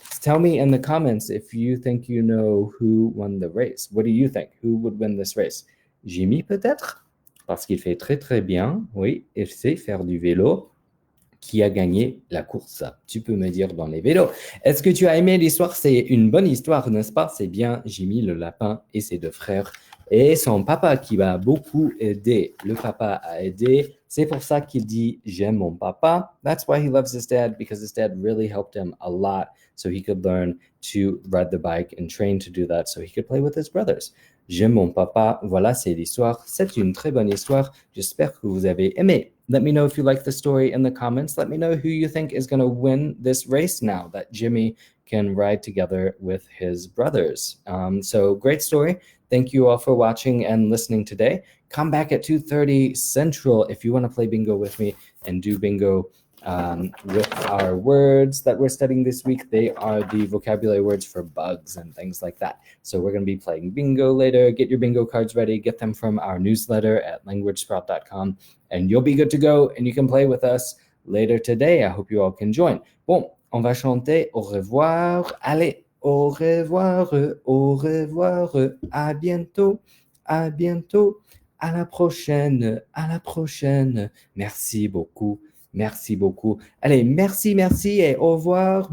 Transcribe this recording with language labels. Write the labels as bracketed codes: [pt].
[en] Tell me in the comments if you think you know who won the race. What do you think? Who would win this race? [fr] Jimmy peut-être? Parce qu'il fait très très bien. Oui, il sait faire du vélo. Qui a gagné la course? Tu peux me dire dans les vélos. Est-ce que tu as aimé l'histoire? C'est une bonne histoire, n'est-ce pas? C'est bien Jimmy le lapin et ses deux frères et son papa qui va beaucoup aider. Le papa a aidé. C'est pour ça qu'il dit j'aime mon papa. [en] That's why he loves his dad, because his dad really helped him a lot so he could learn to ride the bike and train to do that so he could play with his brothers. [fr] J'aime mon papa. Voilà, c'est l'histoire. C'est une très bonne histoire. J'espère que vous avez aimé. [en] Let me know if you like the story in the comments. Let me know who you think is going to win this race now that Jimmy can ride together with his brothers. So great story. Thank you all for watching and listening today. Come back at 2:30 Central if you want to play bingo with me and do bingo with our words that we're studying this week. They are the vocabulary words for bugs and things like that. So we're going to be playing bingo later. Get your bingo cards ready. Get them from our newsletter at languagesprout.com and you'll be good to go and you can play with us later today. I hope you all can join. [fr] Bon, on va chanter au revoir. Allez, au revoir, au revoir, à bientôt, à bientôt, à la prochaine, à la prochaine. Merci beaucoup. Merci beaucoup. Allez, merci, merci et au revoir.